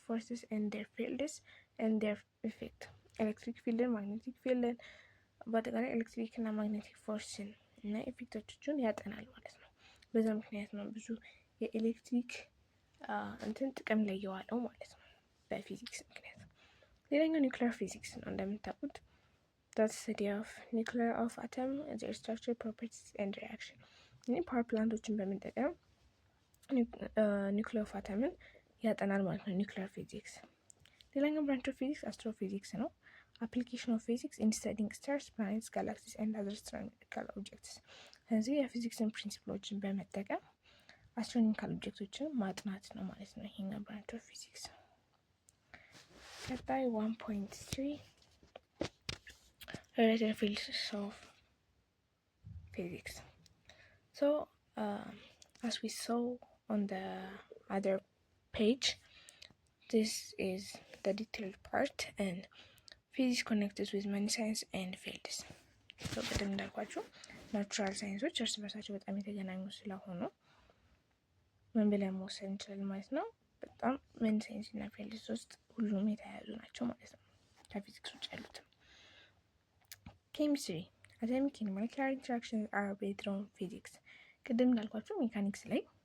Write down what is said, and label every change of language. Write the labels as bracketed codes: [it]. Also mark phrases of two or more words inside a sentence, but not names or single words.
[en] forces and their fields and their effect። electric field፣ magnetic field፣ [am] በአጠቃላይ ኤሌክትሪክ እና ማግኔቲክ ፎርስን እና ኢፌክቶችን ያጠናል ማለት ነው። በዛ ምክንያት ነው ብዙ የኤሌክትሪክ እንትን ጥቅም ላይ የዋለው ማለት ነው በፊዚክስ ምክንያት። ሌላኛው [en] nuclear physics [am] ነው። እንደምታውቁት [en] that study of nuclear of atom, their structure, properties and reaction። እኔ power plants በመጠቀም nuclear of atom [am] ያጠናል ማለት ነው [en] nuclear physics። [am] ሌላኛው [en] branch of physics [am] አስትሮፊዚክስ ነው። [en] application of physics in studying stars, planets, galaxies and other astronomical objects። [am] ስለዚህ የፊዚክስን ፕሪንሲፕሎችን በመጠቀም [en] astronomical objects [am] ማጥናት ነው ማለት ነው ይሄኛው [en] branch of physics። [am] ቀጣይ 1.3 [en] related fields of physics. So as we saw on the other page, this is the detailed part, and physics connected with many science and fields. [am] So ቅድም እንዳልኳችሁ [en] natural sciences [am] እርስ በርሳቸው በጣም የተገናኙ ስለሆኑ ምን ብለን መውሰድ እንችላለን ማለት ነው። በጣም ምን ሳይንስ እና ፊልድስ ውስጥ ሁሉም የተያያዙ ናቸው ማለት ነው ከፊዚክስ ውጭ ያሉት። [en] chemistry atomic and molecular interactions are based on physics። [am] ቅድም እንዳልኳችሁ ሜካኒክስ ላይ